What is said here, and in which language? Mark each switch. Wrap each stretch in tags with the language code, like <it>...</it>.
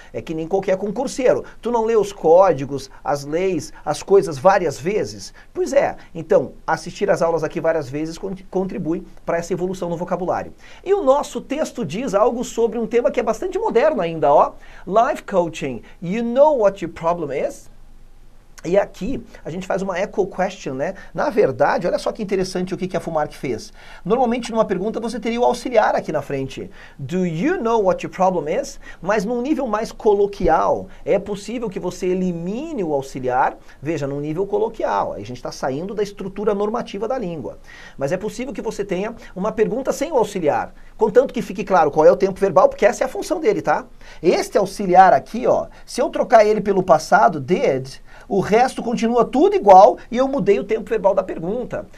<pt>É que nem qualquer concurseiro. Tu não lê os códigos, as leis, as coisas várias vezes? Pois é. Então, assistir as aulas aqui várias vezes contribui para essa evolução no vocabulário. E o nosso texto diz algo sobre um tema que é bastante moderno ainda, ó.</pt> <en>Life Coaching. You know what your problem is?</en> <pt>E aqui a gente faz uma echo question, né? Na verdade, olha só que interessante o que a FUMARC fez. Normalmente numa pergunta você teria o auxiliar aqui na frente.</pt> <en>Do you know what your problem is?</en> <pt>Mas num nível mais coloquial, é possível que você elimine o auxiliar, veja, num nível coloquial. Aí a gente está saindo da estrutura normativa da língua. Mas é possível que você tenha uma pergunta sem o auxiliar. Contanto que fique claro qual é o tempo verbal, porque essa é a função dele, tá? Este auxiliar aqui, ó, se eu trocar ele pelo passado, did, o resto continua tudo igual e eu mudei o tempo verbal da pergunta.</pt>